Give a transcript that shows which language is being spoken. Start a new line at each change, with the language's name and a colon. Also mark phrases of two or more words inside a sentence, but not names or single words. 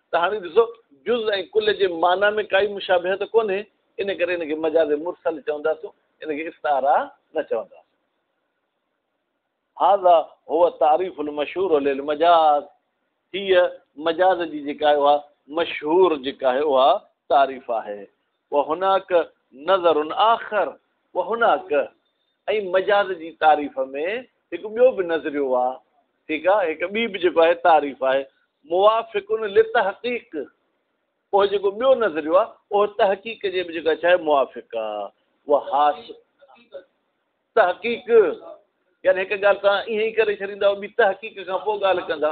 Sindhi: त हाणे ॾिसो जुज़ ऐं कुल जे माना में काई मुशाबिहत कोन्हे, इन करे इनखे मजाज़ मुरसल चवंदासीं, इनखे इस्तारा न चवंदासीं।
Arabic: هذا هو التعريف المشهور للمجاز,
Sindhi: हीअ मजाज़ जी जेका आहे उहा मशहूर जेका आहे उहा तारीफ़ आहे।
Arabic: وهناك نظر آخر, وهناك
Sindhi: ऐं मजाज़ जी तारीफ़ में हिकु ॿियो बि नज़रियो आहे, ठीकु आहे, हिकु ॿी बि जेको आहे तारीफ़ आहे,
Arabic: موافق للتحقيق,
Sindhi: उहो जेको ॿियो नज़रियो आहे उहो तहक़ीक़ जे बि जेको छा आहे मुवाफ़िक़ आहे। उहा हास तहक़ीक़ यानी हिकु ॻाल्हि तव्हां ईअं ई करे छॾींदा ॿी तहक़ीक़ खां पोइ ॻाल्हि कंदा।